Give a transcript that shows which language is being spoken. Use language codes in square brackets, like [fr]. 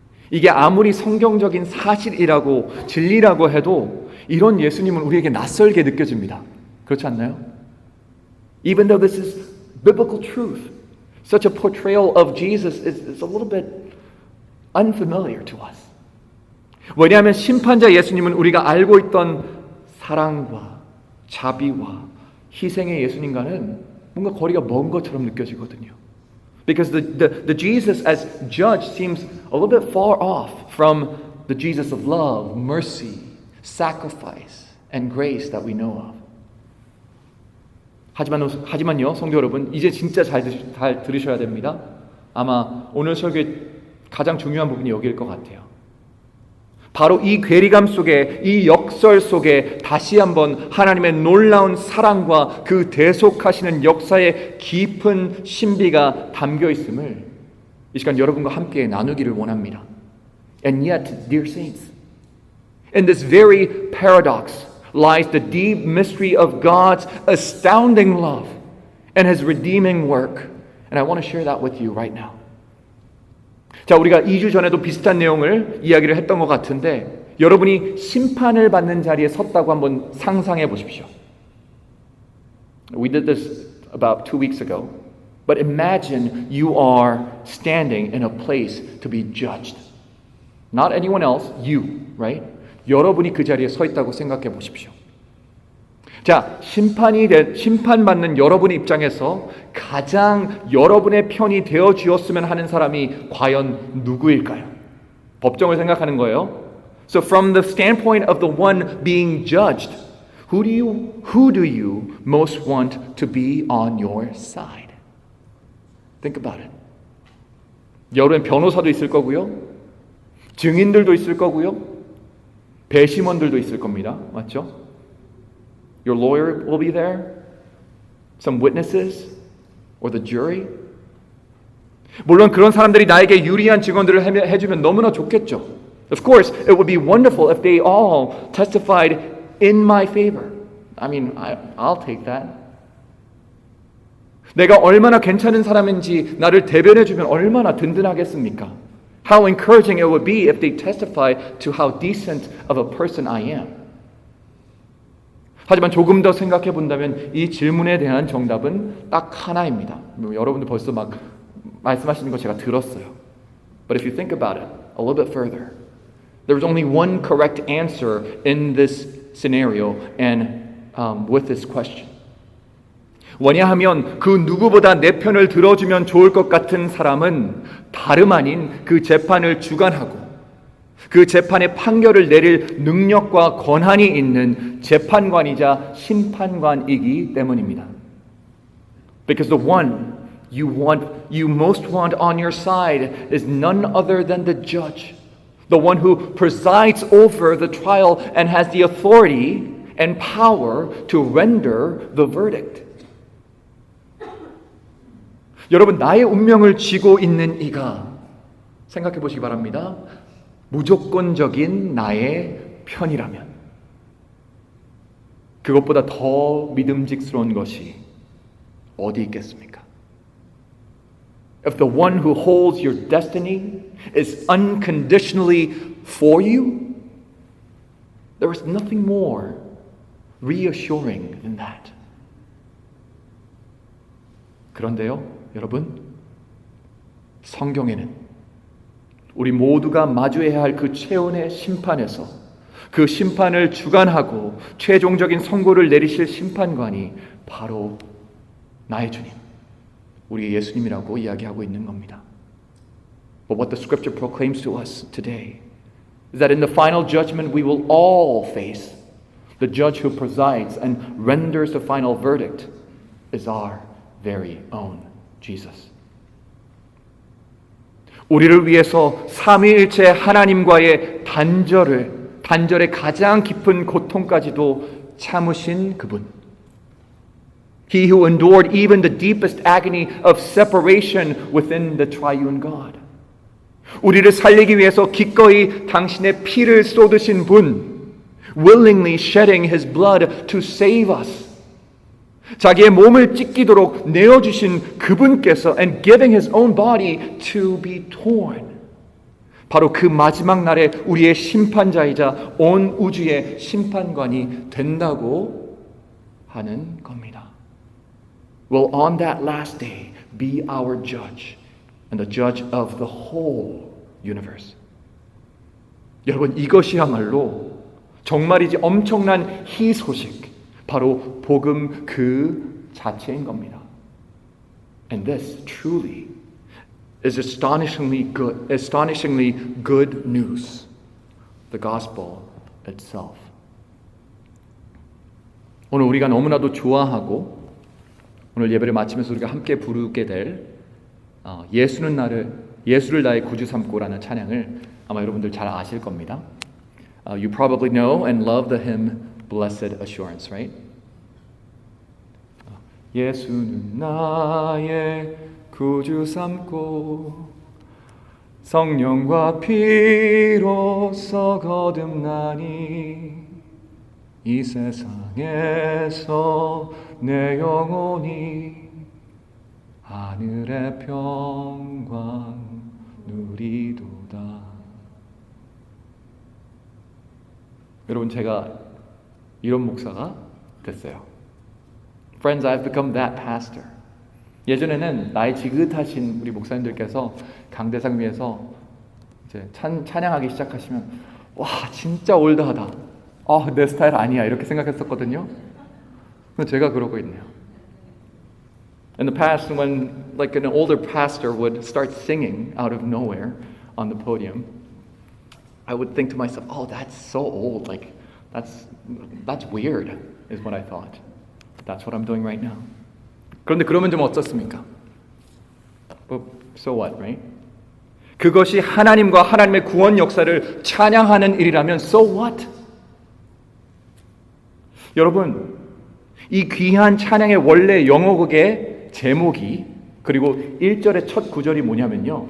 [ko] 이게 아무리 성경적인 사실이라고 진리라고 해도 이런 예수님은 우리에게 낯설게 느껴집니다. 그렇지 않나요? [en] Even though this is biblical truth, such a portrayal of Jesus is a little bit unfamiliar to us. [ko] 왜냐하면 심판자 예수님은 우리가 알고 있던 사랑과 자비와 희생의 예수님과는 뭔가 거리가 먼 것처럼 느껴지거든요. [en] Because the Jesus as judge seems a little bit far off from the Jesus of love, mercy, sacrifice, and grace that we know of. [ko] 하지만요, 성도 여러분, 이제 진짜 잘 들으셔야 됩니다. 아마 오늘 설교의 가장 중요한 부분이 여기일 것 같아요. 바로 이 괴리감 속에, 이 역설 속에 다시 한번 하나님의 놀라운 사랑과 그 대속하시는 역사의 깊은 신비가 담겨 있음을 이 시간 여러분과 함께 나누기를 원합니다. [en] And yet, dear saints, in this very paradox lies the deep mystery of God's astounding love and His redeeming work. And I want to share that with you right now. [ko] 자, 우리가 2주 전에도 비슷한 내용을 이야기를 했던 것 같은데 여러분이 심판을 받는 자리에 섰다고 한번 상상해 보십시오. [en] We did this about 2 weeks ago. But imagine you are standing in a place to be judged. Not anyone else, you, right? [ko] 여러분이 그 자리에 서 있다고 생각해 보십시오. 자, 심판받는 여러분의 입장에서 가장 여러분의 편이 되어 주었으면 하는 사람이 과연 누구일까요? 법정을 생각하는 거예요. [en] So from the standpoint of the one being judged, who do you most want to be on your side? Think about it. [ko] 여러분 변호사도 있을 거고요. 증인들도 있을 거고요. 배심원들도 있을 겁니다. 맞죠? [en] Your lawyer will be there. Some witnesses or the jury. [ko] 물론 그런 사람들이 나에게 유리한 증언들을 해주면 너무나 좋겠죠. [en] Of course, it would be wonderful if they all testified in my favor. I mean, I'll take that. [ko] 내가 얼마나 괜찮은 사람인지 나를 대변해주면 얼마나 든든하겠습니까? [en] How encouraging it would be if they testified to how decent of a person I am. [ko] 하지만 조금 더 생각해 본다면 이 질문에 대한 정답은 딱 하나입니다. 여러분들 벌써 막 말씀하시는 거 제가 들었어요. [en] But if you think about it a little bit further, there's only one correct answer in this scenario and with this question. [ko] 왜냐하면 그 누구보다 내 편을 들어주면 좋을 것 같은 사람은 다름 아닌 그 재판을 주관하고 그 재판의 판결을 내릴 능력과 권한이 있는 재판관이자 심판관이기 때문입니다. [en] Because the one you most want on your side is none other than the judge, the one who presides over the trial and has the authority and power to render the verdict. [ko] 여러분, 나의 운명을 쥐고 있는 이가 생각해 보시기 바랍니다. 무조건적인 나의 편이라면 그것보다 더 믿음직스러운 것이 어디 있겠습니까? [en] If the one who holds your destiny is unconditionally for you, there is nothing more reassuring than that. [ko] 그런데요, 여러분, 성경에는 우리 모두가 마주해야 할 그 최후의 심판에서 그 심판을 주관하고 최종적인 선고를 내리실 심판관이 바로 나의 주님, 우리 예수님이라고 이야기하고 있는 겁니다. [en] But what the scripture proclaims to us today is that in the final judgment we will all face the judge who presides and renders the final verdict is our very own Jesus. [ko] 우리를 위해서 삼위일체 하나님과의 단절의 가장 깊은 고통까지도 참으신 그분. [en] He who endured even the deepest agony of separation within the triune God. [ko] 우리를 살리기 위해서 기꺼이 당신의 피를 쏟으신 분. [en] Willingly shedding his blood to save us. [ko] 자기의 몸을 찢기도록 내어주신 그분께서 [en] and giving his own body to be torn. [ko] 바로 그 마지막 날에 우리의 심판자이자 온 우주의 심판관이 된다고 하는 겁니다. [en] Will on that last day be our judge and the judge of the whole universe. [ko] 여러분, 이것이야말로 정말이지 엄청난 희소식, 바로 복음 그 자체인 겁니다. [en] And this truly is astonishingly good news. The gospel itself. [ko] 오늘 우리가 너무나도 좋아하고 오늘 예배를 마치면서 우리가 함께 부르게 될 예수를 나의 구주 삼고라는 찬양을 아마 여러분들 잘 아실 겁니다. [en] You probably know and love the hymn Blessed Assurance, right? [ko] 예수는 나의 구주 삼고 성령과 피로써 거듭나니 이 세상에서 내 영혼이 하늘의 평강 누리도다. 여러분, 제가 이런 목사가 됐어요. [en] Friends, I've become that pastor. [ko] 예전에는 나이 지긋하신 우리 목사님들께서 강대상 위에서 이제 찬양하기 시작하시면 와, 진짜 올드하다. 내 스타일 아니야. 이렇게 생각했었거든요. 근데 제가 그러고 있네요. [en] In the past, when like an older pastor would start singing out of nowhere on the podium, I would think to myself, that's so old. Like, that's weird, is what I thought. That's what I'm doing right now. [ko] 그런데 그러면 좀 어떻습니까? [en] But so what, right? [ko] 그것이 하나님과 하나님의 구원 역사를 찬양하는 일이라면 [en] so what? [ko] 여러분, 이 귀한 찬양의 원래 영어극의 제목이 그리고 1절의 첫 구절이 뭐냐면요.